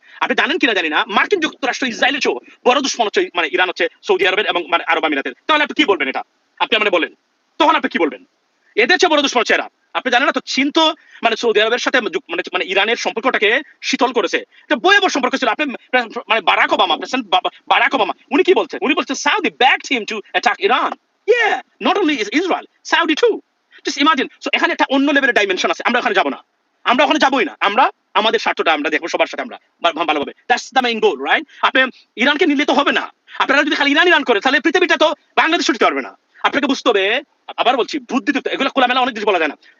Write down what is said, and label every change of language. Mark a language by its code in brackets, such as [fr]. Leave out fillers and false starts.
[bn] আপনি জানেন কিনা জানি না, মার্কিন যুক্তরাষ্ট্র ইসরায়েলের চেয়েও বড় দুশ্মন হচ্ছে মানে ইরান হচ্ছে সৌদি আরবের এবং মানে আরব আমিরাতের। তাহলে আপনি কি বলবেন এটা? আপনি মানে বলেন, তখন আপনি কি বলবেন? এদের চেয়ে বড় দুশ্মন হচ্ছে এরা। আপনি জানেন না তো, চীন তো মানে সৌদি আরবের সাথে মানে ইরানের সম্পর্কটাকে শীতল করেছে। এটা ভয়াবহ সম্পর্ক ছিল। আপনি মানে প্রেসিডেন্ট বারাক ওবামা উনি কি বলছেন? উনি বলছেন [en] Saudi backed him to attack Iran. Yeah, not only is Israel, Saudi too. Just imagine. [bn] So এখানে একটা অন্য লেভেলের ডাইমেনশন আছে। আমরা ওখানে যাব না, আমরা ওখানে যাবই না। আমরা আমাদের স্বার্থটা আমরা দেখবো সবার সাথে, আমরা ভালোভাবে। [en] That's the main goal, right? [bn] আপনি ইরানকে নিলে তো হবে না। আপনারা যদি খালি ইরান করে, তাহলে পৃথিবীটা তো বাংলাদেশ ছুটতে পারবে না। আপনাকে বুঝতে হবে, আবার বলছি, বুদ্ধি এগুলো খোলামেলা অনেক কিছু বলা যায় না।